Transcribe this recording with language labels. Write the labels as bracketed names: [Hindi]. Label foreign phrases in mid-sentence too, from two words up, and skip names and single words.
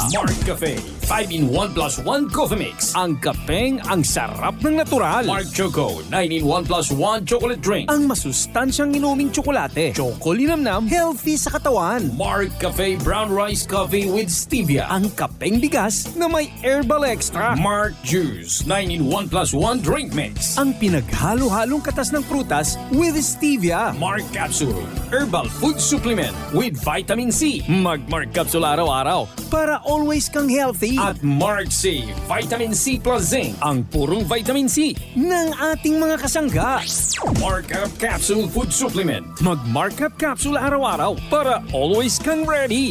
[Filipino] Mark Cafe 5-in-1 plus 1 Coffee Mix. Ang kapeng ang sarap ng natural. Mark Choco 9-in-1 plus 1 Chocolate Drink. Ang masustansyang inuming tsokolate. Choco linamnam, healthy sa katawan. Mark Cafe Brown Rice Coffee with Stevia. Ang kapeng bigas na may [English] herbal extra. [Filipino] Mark Juice 9-in-1 plus 1 drink mix. Ang pinaghalo-halong katas ng prutas [English] with stevia. Mark Capsule, herbal food supplement with vitamin C. [Filipino] Mark Capsule araw-araw para always kang healthy. At Mark C, [English] vitamin C plus zinc. [Filipino] Ang purong vitamin C ng ating mga kasangga. Mark Up Capsule [English] food supplement. [Filipino] Mark Up Capsule araw-araw para always kang ready.